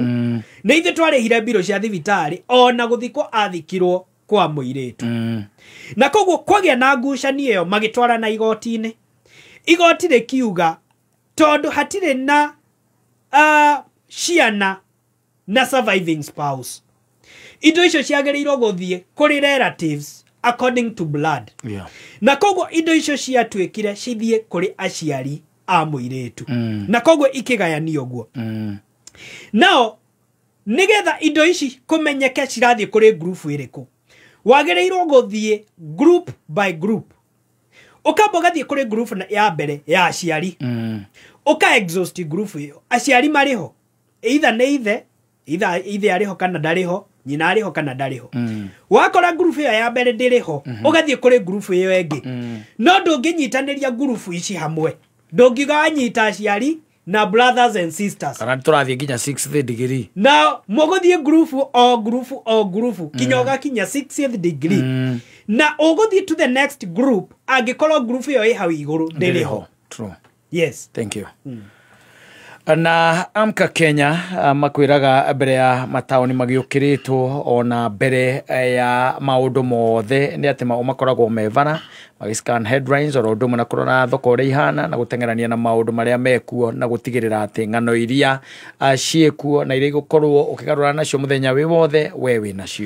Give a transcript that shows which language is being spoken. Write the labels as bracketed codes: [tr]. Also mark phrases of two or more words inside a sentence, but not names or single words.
[ki] Nĩ ithuĩ twarĩhire mbirũ cia thibitarĩ ona gũthikwo athikirwo kwa mũirĩtu. Na koguo kwagĩa na ngucanio ĩyo magĩtwarana igoti-inĩ. Igoti rĩkiuga tondũ hatirĩ na ciana na [en] surviving spouse, [ki] indo icio ciagĩrĩirwo gũthiĩ kũrĩ [en] relatives according to blood. [ki] Na koguo indo icio ciatuĩkire cithiĩ kũrĩ aciari a mũirĩtu. Na koguo ikĩgayanio ũguo. Nao nĩgetha indo ici kũmenyeke cirathiĩ kũrĩ group ĩrĩkũ, wagĩrĩirwo gũthiĩ [en] group by group [ki] ukamba gathie kuri group ya mbere ya aciari uka [en] exhaust group [ki] iyo aciari mariho either ithe ariho kana ndariho nyina ariho kana ndariho wakora group iyo ya mbere ndiriho ugathie kuri group iyo engi no ndunginyitaniria group ici hamwe ndungiganyita aciari na [en] brothers and sisters [ki] kana turathie nginya 6th degree na muguthie group kinyoga kinya 6th degree na uguthie [en] to the next group [ki] angikorwo group iyo hau iguru ndiriho. [en] True. Yes, thank you. [ki] Na Amka Kenya makwiraga mbere ya mataoni magiukiritwo ona mbere ya maundu mothe ni ati makoragwo mevana magiscan headlines oro ndu na kurona thoko ri ihana na gutengerania na maundu maria mekuo na gutigirira ati ngano iria ciekuo na iria gukorwo ukigarura nacio muthenya wi wothe wewe nacio.